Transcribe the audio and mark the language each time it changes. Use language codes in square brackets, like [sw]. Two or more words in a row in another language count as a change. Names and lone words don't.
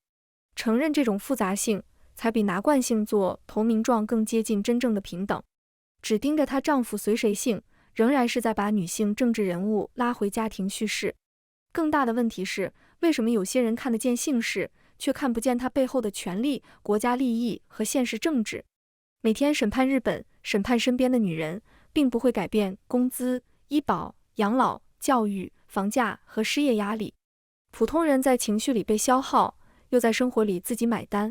[zh] 承認這種複雜性，才比拿慣性做投名狀更接近真正的平等。只盯着她丈夫隨誰姓，仍然是在把女性政治人物拉回家庭敘事。更大的問題是，為什麼有些人看得見姓氏，卻看不見他背後的權力、國家利益和現實政治？每天審判日本，審判身邊的女人，並不會改變工資、醫保、養老、教育、房價和失業壓力。普通人在情緒裡被消耗，又在生活裡自己買單。